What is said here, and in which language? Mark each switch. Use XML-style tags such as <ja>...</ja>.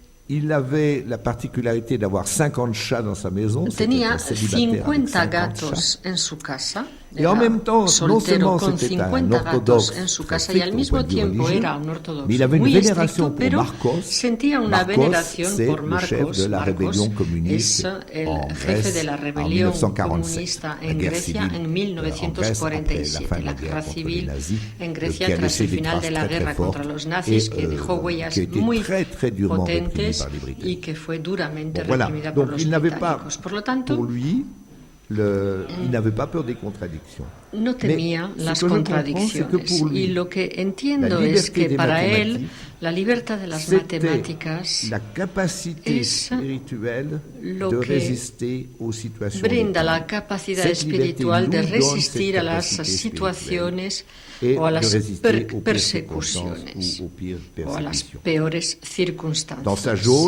<fr>Il avait la particularité d'avoir 50 chats dans sa maison.</fr> <es>Tenía 50 gatos en su casa.</es> <fr>Et en même temps, non seulement c'était un orthodoxe</fr> <es>y al mismo tiempo era un ortodoxo</es> <fr>mais il avait une vénération pour Marcos.</fr> <es>Sentía una veneración por Marcos.</es> <fr>Le chef de la rébellion communiste en Grèce en 1947.</fr> <es>En Grecia en 1947, la guerra civil en Grecia tras el final de la guerra contra los nazis, que dejó huellas muy potentes y que fue duramente reprimida por los británicos. Por lo tanto,</es> <fr>il n'avait pas peur des contradictions.</fr> <es>No temía las contradicciones. Y lo que entiendo es que para él la libertad de las matemáticas es lo que brinda la capacidad espiritual de resistir a las situaciones o a las persecuciones o a las peores circunstancias.</es>